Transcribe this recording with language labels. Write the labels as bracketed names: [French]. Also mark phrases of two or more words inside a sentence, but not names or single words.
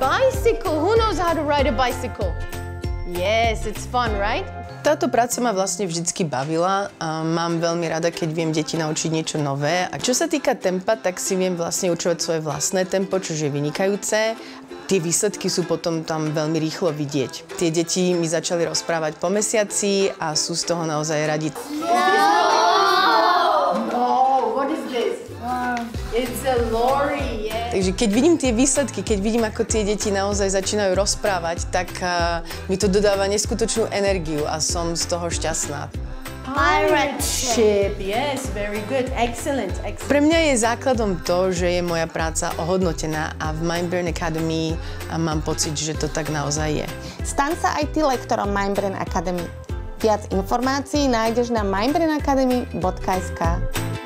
[English] bicycle. Who knows how to ride a bicycle? Yes, it's fun, right? [Slovak] Táto práca ma vlastne vždycky bavila a mám veľmi rada, keď viem deti naučiť niečo nové. A čo sa týka tempa, tak si viem vlastne určovať svoje vlastné tempo, čo je vynikajúce. Tie výsledky sú potom tam veľmi rýchlo vidieť. Tie deti mi začali rozprávať po mesiaci a sú z toho naozaj radi. [English] It's a lorry, yeah. [Slovak] Takže keď vidím tie výsledky, keď vidím, ako tie deti naozaj začínajú rozprávať, tak mi to dodáva neskutočnú energiu a som z toho šťastná. [English] Pirate ship, yes, very good, excellent, excellent. [Slovak] Pre mňa je základom to, že je moja práca ohodnotená a v Mindbrain Academy mám pocit, že to tak naozaj je. Staň sa aj ty lektorom Mindbrain Academy. Viac informácií nájdeš na mindbrainacademy.sk.